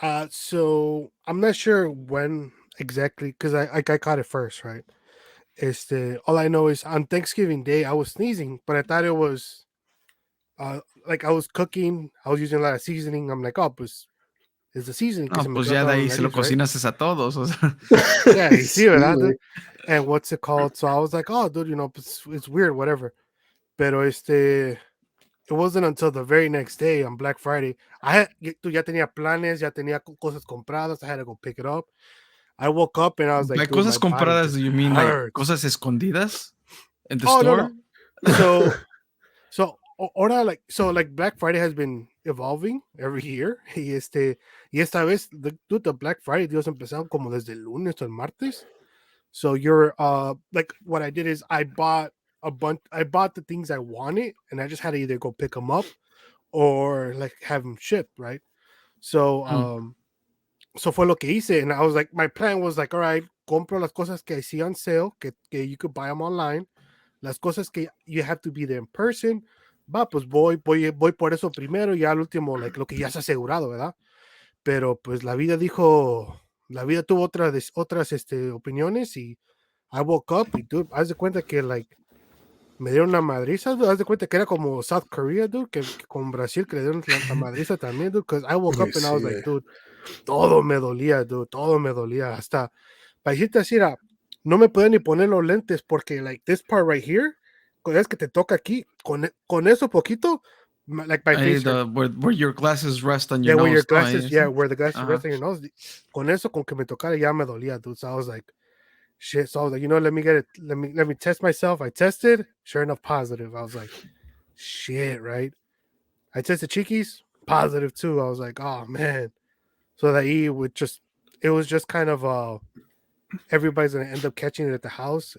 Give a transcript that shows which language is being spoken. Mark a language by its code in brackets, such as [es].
[en] So I'm not sure when exactly because I caught it first, right? All I know is on Thanksgiving Day I was sneezing, but I thought it was like I was cooking, I was using a lot of seasoning. I'm like, oh, pues it's the seasoning. [es] No, pues ya de ahí se lo cocinas a todos. O sea. [en] Yeah, you see it, [es] Sí, [en] dude? And what's it called? So I was like, oh, dude, it's weird, whatever. Pero it wasn't until the very next day on Black Friday. [es] Ya tenía planes, ya tenía cosas compradas. [en] I had to go pick it up. I woke up and I was like, by [es] cosas compradas, [en] do you mean hurts. like [es] cosas escondidas [en] in the store? No. So Black Friday has been evolving every year. [es] Y esta vez, [en] the Black Friday deals [es] empezaron como desde el lunes o el martes. [en] So you're like what I did is I bought the things I wanted, and I just had to either go pick them up or like have them shipped, right? [es] So so fue lo que hice, [en] and I was like, my plan was like, all right, [es] compro las cosas que [en] I see on sale, [es] que [en] you could buy them online, [es] las cosas que [en] you have to be there in person, [es] pues voy por eso primero, y al último, like, lo que ya está asegurado, ¿verdad? Pero pues la vida tuvo otras opiniones, y [en] I woke up, [es] y dude, haz de cuenta que like me dieron una madriza, dude. Haz de cuenta que era como South Korea, dude, que con Brasil que le dieron la madriza también, dude, [en] because I woke up and I was like, dude, [es] todo me dolía, dude, todo me dolía, hasta, para decirte así, no me podía ni poner los lentes, porque [en] like this part right here, [es] es que te toca aquí, con eso poquito, [en] like my face where your glasses rest on your nose. Where your glasses, where the glasses rest on your nose, [es] con eso, con que me tocara ya me dolía, [en] dude, so I was like, shit. So I was like, let me get it. Let me test myself. I tested. Sure enough, positive. I was like, shit, right? I tested Cheekies, positive too. I was like, oh man. So that it was just kind of everybody's gonna end up catching it at the house.